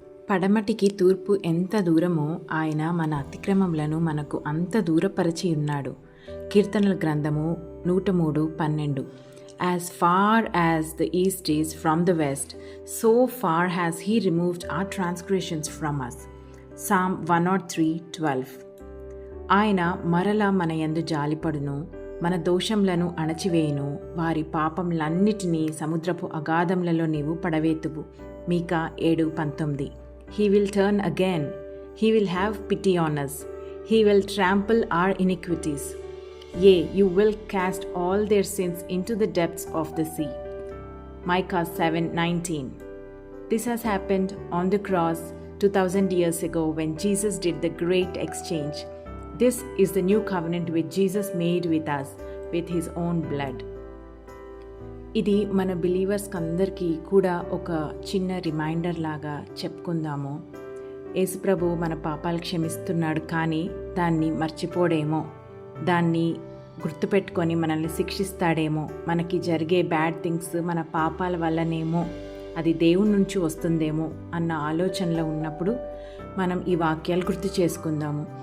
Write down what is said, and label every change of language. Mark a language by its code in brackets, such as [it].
[te] పడమటికి తూర్పు ఎంత దూరమో ఆయన మన అతిక్రమములను మనకు అంత దూరపరచి ఉన్నాడు. కీర్తనల గ్రంథము 103:12. [en] As far as the east is from the west, so far has he removed our transgressions from us. Psalm 103:12. [te] ఆయన మరలా మన యందు జాలిపడును, మన దోషములను అణచివేయును, వారి పాపములన్నిటినీ సముద్రపు అగాధములలో నీవు పడవేతువు. [en] Micah 7:19. He will turn again. He will have pity on us. He will trample our iniquities. Yea, you will cast all their sins into the depths of the sea. Micah 7:19. This has happened on the cross 2000 years ago when Jesus did the great exchange. This is the new covenant which Jesus made with us with his own blood. [te] ఇది మన బిలీవర్స్కి అందరికీ కూడా ఒక చిన్న reminder లాగా చెప్పుకుందాము. యేసుప్రభు మన పాపాలు క్షమిస్తున్నాడు, కానీ దాన్ని మర్చిపోడేమో, దాన్ని గుర్తుపెట్టుకొని మనల్ని శిక్షిస్తాడేమో, మనకి జరిగే బ్యాడ్ థింగ్స్ మన పాపాల వల్లనేమో, అది దేవుని నుంచి వస్తుందేమో అన్న ఆలోచనలో ఉన్నప్పుడు మనం ఈ వాక్యాలు గుర్తు చేసుకుందాము.